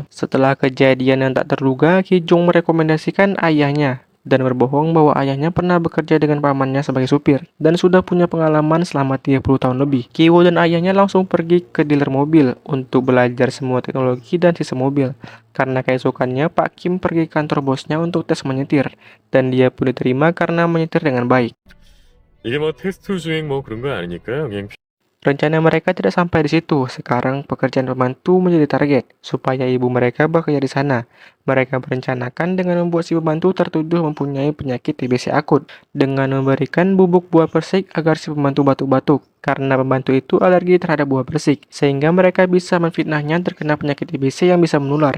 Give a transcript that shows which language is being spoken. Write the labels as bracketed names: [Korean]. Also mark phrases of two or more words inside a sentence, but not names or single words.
[Indonesian] Setelah kejadian yang tak terduga, Kijung merekomendasikan ayahnya dan berbohong bahwa ayahnya pernah bekerja dengan pamannya sebagai supir dan sudah punya pengalaman selama 30 tahun lebih. Kiwo dan ayahnya langsung pergi ke dealer mobil untuk belajar semua teknologi dan sistem mobil. Karena keesokannya Pak Kim pergi ke kantor bosnya untuk tes menyetir dan dia pun diterima karena menyetir dengan baik. [Korean] 이게 뭐 테스트 주행 뭐 그런 거 아니니까요. 그냥 [Indonesian] Rencana mereka tidak sampai di situ. Sekarang pekerjaan pembantu menjadi target supaya ibu mereka bekerja di sana. Mereka merencanakan dengan membuat si pembantu tertuduh mempunyai penyakit TBC akut dengan memberikan bubuk buah persik agar si pembantu batuk-batuk. Karena pembantu itu alergi terhadap buah persik, sehingga mereka bisa menfitnahnya terkena penyakit TBC yang bisa menular.